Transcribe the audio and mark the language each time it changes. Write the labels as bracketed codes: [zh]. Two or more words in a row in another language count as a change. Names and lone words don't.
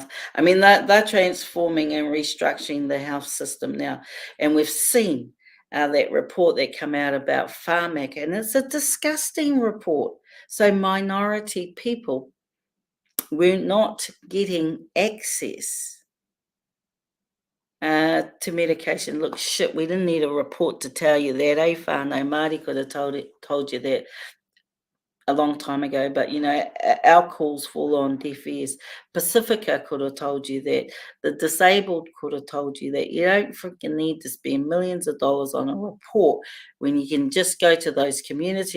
[en] I mean, they're transforming and restructuring the health system now, and we've seen that report that come out about Pharmac, and it's a disgusting report. So minority people were not getting access to medication. Look, shit, we didn't need a report to tell you that, eh, whānau? Māori could have told you that a long time ago, but our calls fall on deaf ears. Pacifica could have told you that. The disabled could have told you that. You don't freaking need to spend millions of dollars on a report when you can just go to those communities.